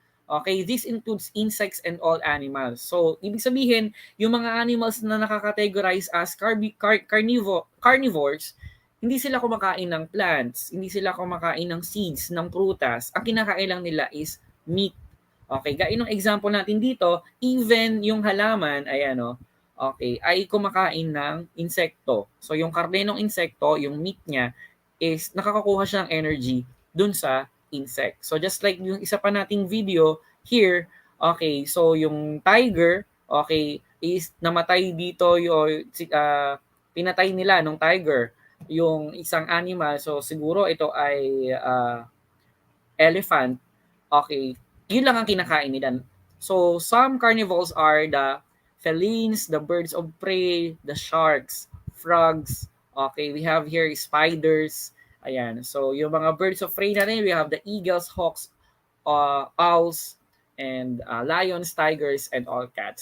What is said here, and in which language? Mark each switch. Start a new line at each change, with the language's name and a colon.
English: Okay, this includes insects and all animals.
Filipino: So, ibig sabihin, yung mga animals na nakakategorize as carnivores, hindi sila kumakain ng plants, hindi sila kumakain ng seeds, ng prutas. Ang kinakain lang nila is meat. Okay, gaya ng example natin dito, even yung halaman, ayan o, okay, ay kumakain ng insekto. So, yung karne ng insekto, yung meat niya, is nakakakuha siya ng energy dun sa insect. So just like yung isa pa nating video here, okay, so yung tiger, okay, is namatay dito yung pinatay nila nung tiger yung isang animal. So siguro ito ay elephant. Okay, yun lang ang kinakain nila.
English: So some carnivores are the felines, the birds of prey, the sharks, frogs. Okay, we have here spiders. Ayan. So, yung mga birds of prey natin, we have the eagles, hawks, owls, and lions, tigers, and all cats.